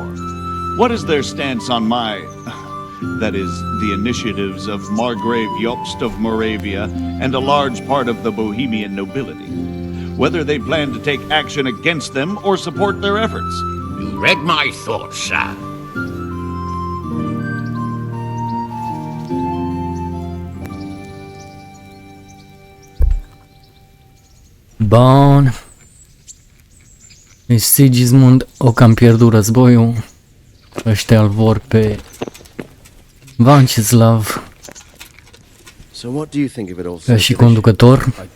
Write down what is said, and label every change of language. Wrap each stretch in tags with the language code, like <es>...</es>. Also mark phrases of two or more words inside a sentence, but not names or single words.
<en>What is their stance on that is, the initiatives of Margrave Jobst of Moravia and a large part of the Bohemian nobility? Whether they plan to take action against them or support their efforts? You read my thoughts, sir.</en> <ro>Bun. Deci Sigismund o cam pierdut războiul. Ăștia îl vor pe Vanceslav ca și conducător.</ro>